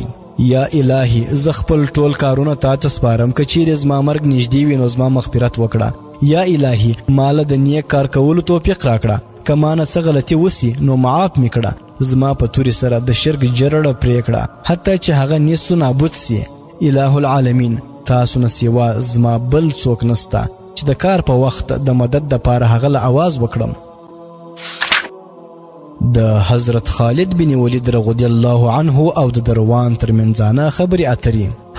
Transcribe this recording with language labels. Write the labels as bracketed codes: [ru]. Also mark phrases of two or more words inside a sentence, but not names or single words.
[ps] یا الهی زه خپل ټول کارونه تا ته سپارم، که چیرې زما مرګ نږدې وي نو زما مغفرت وکړه. یا الهی ماله د نیک کار کولو توفیق راکړه، که مانه څه غلطي وسي نو معاف مې کړه. زما په تورې سره د شرک جرړه پرې کړه حتی چې هغه نیست و نابود سي. اله العالمین تاسو نه سوا زما بل څوک نسته چې د کار په وخت د مدد دپاره هغه له اواز وکړم. د حضرت خالد بن ولید [ar] رضی الله عنه [ps] او د دروان ترمنځانه خبرې اترې.